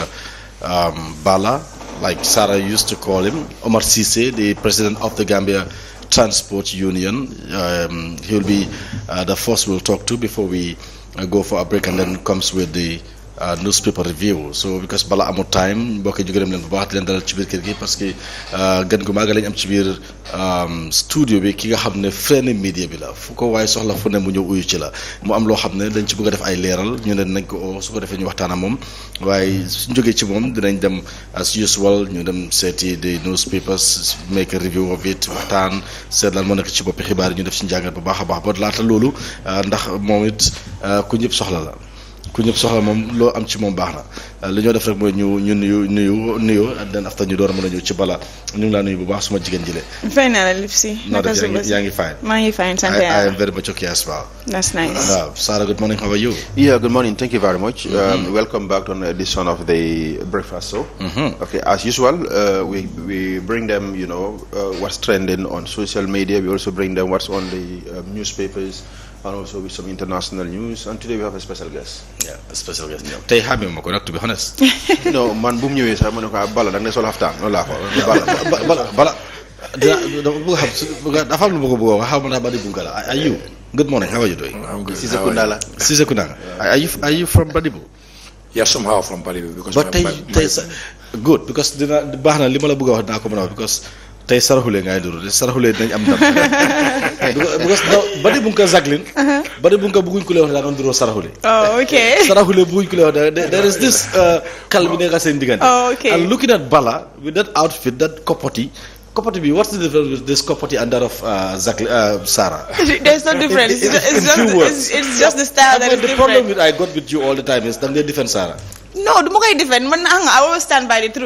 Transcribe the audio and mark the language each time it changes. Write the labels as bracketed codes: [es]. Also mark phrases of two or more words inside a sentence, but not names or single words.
[en] Bala, like Sarah used to call him, Omar Cisse, the president of the Gambia Transport Union. He will be the first we'll talk to before we go for a break, and then comes with the newspaper review. So because [wo] bala amul time mbokk yi ñu gërëm leen bu baax di leen dalal ci biir kër gi [fr] parce que [wo] gën gu maaga lañ am ci biir studio bi ki nga xam ne freiné media bi la fu ko waaye soxla fu ne mu ñëw uyu ci la mu am loo xam ne dañ ci bëgg a def ay leeral ñu ne nañ ko oo su ko defee ñu waxtaan ak moom waaye suñ jógee ci moom dinañ dem [en] as usual [wo] ñu dem seeti [en] the newspapers make a review of it [wo] waxtaan seet lan moo nekk ci boppi xibaar yi ñu def ci njàngat bu baax a baax ba laata loolu ndax moom it ku ñëpp soxla la ku ñëpp soxla moom loo am ci moom baax na li ñoo def rek mooy ñu nuyu [en] and then after [wo] ñu door a mën a ñëw ci bala ñu ngi laa nuyu bu baax suma jigéen jile. fay naa la lépp si. naka suba si yaa ngi fine. maa ngi fine sant [en] I am very much okay as well. That's nice. Sarah, good morning. How are you? Yeah, good morning. Thank you very much. Welcome back to an edition of the Breakfast Show. Okay, as usual, we bring them, what's trending on social media. We also bring them what's on the newspapers, and also with some international news. And today we have a special guest. Yeah, a special guest. [wo] Tey xamee ma ko nag, [en] to be honest. No, [wo] man bu mu ñëwee sax ma ne ko bala da nga sol xaftaan loolu laa ko bala dafa am lu ma ko bëgg a wax xaw ma ndax Badi Bunkala. [en] Are you? Good morning. How are you doing? I'm good. Cissé Kundala. Cissé Kundala. Are you from Badibu? Yeah, somehow from Balibu because. But good because [wo] dina baax na li ma la bëgg a wax dinaa ko mën a wax because tey saraxule ngay duru te saraxule dinañ am ndam because Badi Bunka Zaglin Badi Bunka bëgguñ ko lay wax daa doon duroo saraxule. [en] Oh, okay. [wo] Saraxule bëgguñ ko lay wax [en] there is this [wo] kal bi nekk seen diggante. [en] Oh, okay. And looking at Bala with that outfit, that [wo] kopoti bi, [en] what's the difference with this kopoti and that of Sarah? There's no difference. It's just the style that is the different. problem I got with you all the time is that they're different, Sarah. No, the more different. I always stand by the truth.